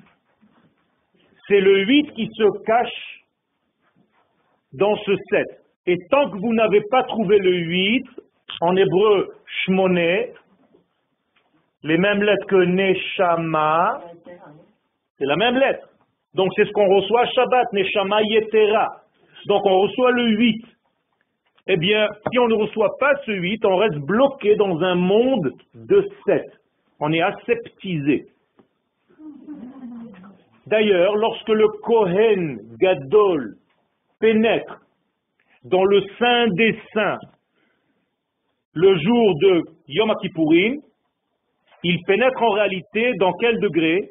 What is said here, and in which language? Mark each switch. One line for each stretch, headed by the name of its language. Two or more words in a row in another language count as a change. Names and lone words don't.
French: C'est le 8 qui se cache dans ce 7. Et tant que vous n'avez pas trouvé le 8, en hébreu, shmoné, les mêmes lettres que neshama, c'est la même lettre. Donc c'est ce qu'on reçoit Shabbat,
Hebrew: נשמה יתרה.
French: Donc on reçoit le 8. Eh bien, si on ne reçoit pas ce 8, on reste bloqué dans un monde de 7. On est aseptisé. D'ailleurs, lorsque le
Hebrew: כהן גדול
French: pénètre dans le Saint des Saints le jour de Yom Kippourim, il pénètre en réalité dans quel degré?